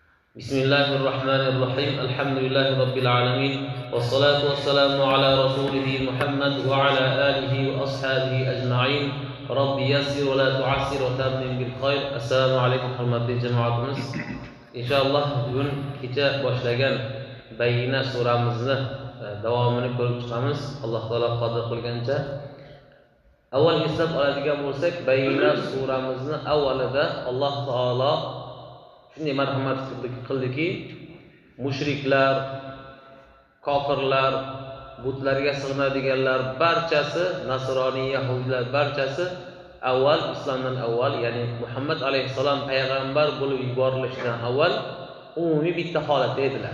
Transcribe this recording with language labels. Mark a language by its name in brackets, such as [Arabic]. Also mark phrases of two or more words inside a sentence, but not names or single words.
[Arabic] بسم الله الرحمن الرحيم. الحمد لله رب العالمين. والصلاة والسلام على رسوله محمد وعلى آله وأصحابه أجمعين. رب يسر ولا تعسر وتمم بالخير. [Uzbek] Assalomu alaykum hurmatli jamoatimiz. Inshaalloh bugun kecha boshlagan Bayyina suramizni davomini ko'rib chiqamiz. Alloh taolo qodir qilgancha. Avval eslab oladigan bo'lsak, Bayyina suramizni avvalida Alloh taolo shunday marhamat qildiki, mushriklar, kofirlar, butlarga sig'inadiganlar barchasi, Nasroniy, Yahudiylar barchasi avval islomdan avval, ya'ni Muhammad alayhisalom payg'ambar bo'lib yuborilishidan avval umumiy bitta holatda edilar.